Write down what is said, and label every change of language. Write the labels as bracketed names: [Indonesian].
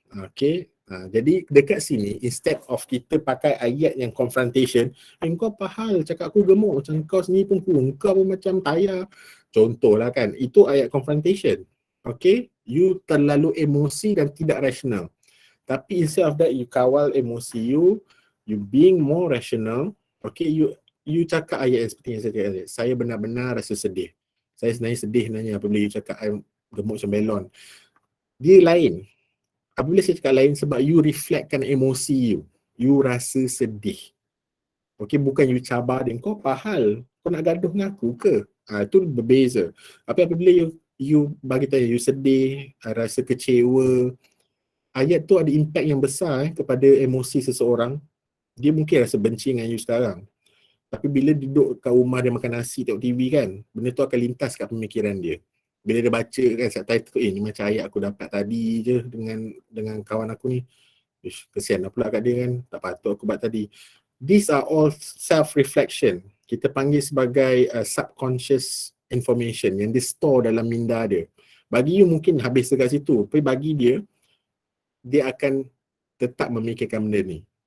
[Malay] Okay, jadi dekat sini instead of kita pakai ayat yang confrontation, kau apa hal cakap aku gemuk, macam kau sendiri pun kurus, kau pun macam tayar. Contohlah kan, itu ayat confrontation. Okay, you terlalu emosi dan tidak rasional. [English] Tapi instead of that, you [Malay] kawal emosi [English] you being more rational. [Malay] Okay, you cakap ayat yang seperti yang saya cakap tadi. Saya benar-benar rasa sedih. Saya sebenarnya sedih sebenarnya apabila you cakap I gemuk macam belon. Dia lain. Apabila saya cakap lain sebab you reflectkan emosi you. You rasa sedih. Okay, bukan you cabar dia. Kau apa hal? Kau nak gaduh dengan aku ke? Itu berbeza. Tapi apabila you bagi tahu you sedih, rasa kecewa, ayat tu ada impact yang besar kepada emosi seseorang. Dia mungkin rasa benci dengan you sekarang. Tapi bila duduk kat rumah dia makan nasi, tengok TV kan, benda tu akan lintas kat pemikiran dia. Bila dia baca kan subtitle, ni macam ayat aku dapat tadi je dengan kawan aku ni. Ish, kesian lah pula kat dia kan, tak patut aku buat tadi. [English] These are all self-reflection. [Malay] Kita panggil sebagai subconscious information yang dia store dalam minda dia. Bagi you mungkin habis dekat situ, tapi bagi dia akan tetap memikirkan benda ni.